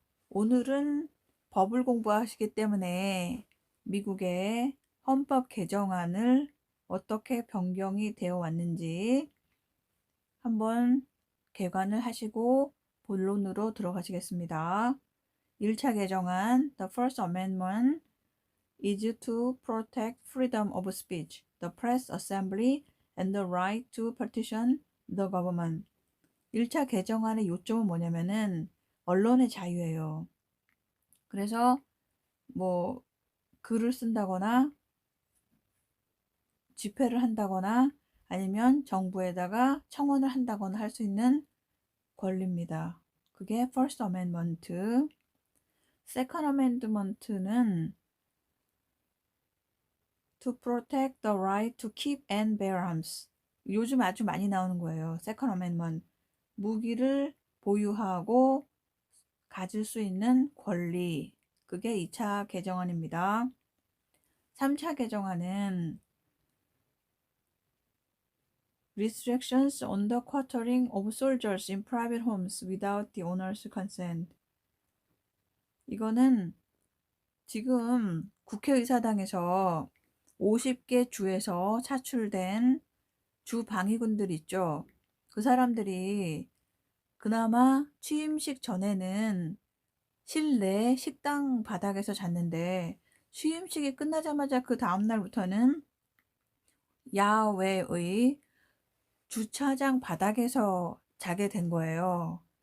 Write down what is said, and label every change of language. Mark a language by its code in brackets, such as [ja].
[ko] 오늘은 법을 공부하시기 때문에 미국의 헌법 개정안을 어떻게 변경이 되어 왔는지 한번 개관을 하시고 본론으로 들어가시겠습니다. 1차 개정안, [en] The First Amendment is to protect freedom of speech, the press, assembly, and the right to petition the government. [ko] 1차 개정안의 요점은 뭐냐면은 언론의 자유예요. 그래서 뭐 글을 쓴다거나 집회를 한다거나 아니면 정부에다가 청원을 한다거나 할 수 있는 권리입니다. 그게 [en] First Amendment. Second Amendment는 to protect the right to keep and bear arms. [ko] 요즘 아주 많이 나오는 거예요. [en] Second Amendment. [ko] 무기를 보유하고 가질 수 있는 권리. 그게 2차 개정안입니다. 3차 개정안은 [en] Restrictions on the quartering of soldiers in private homes without the owner's consent. [ko] 이거는 지금 국회의사당에서 50개 주에서 차출된 주 방위군들 있죠. 그 사람들이 그나마 취임식 전에는 실내 식당 바닥에서 잤는데 취임식이 끝나자마자 그 다음날부터는 야외의 주차장 바닥에서 자게 된 거예요.